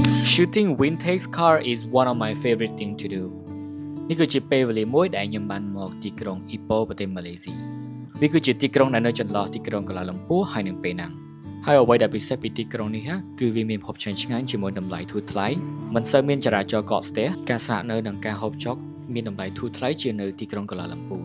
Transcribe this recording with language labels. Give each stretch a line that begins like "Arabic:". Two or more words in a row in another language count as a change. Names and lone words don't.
English: Shooting vintage car is one of my favorite thing to do
Khmer: នេះគឺជាពេលវេលាមួយដែលខ្ញុំបានមកទីក្រុងអ៊ីប៉ូប្រទេសម៉ាឡេស៊ីវាគឺជាទីក្រុងដែលនៅចន្លោះទីក្រុងកូឡាឡាំពូហើយនិងប៉េណាំងហើយអ្វីដែលពិសេសពីទីក្រុងនេះគឺវាមានភពឆ្ងាញ់ជាមួយតម្លៃធូរថ្លៃមិនសូវមានចរាចរណ៍កកស្ទះការស្នាក់នៅនិងការហូបចុកមានតម្លៃធូរថ្លៃជាងនៅទីក្រុងកូឡាឡាំពូ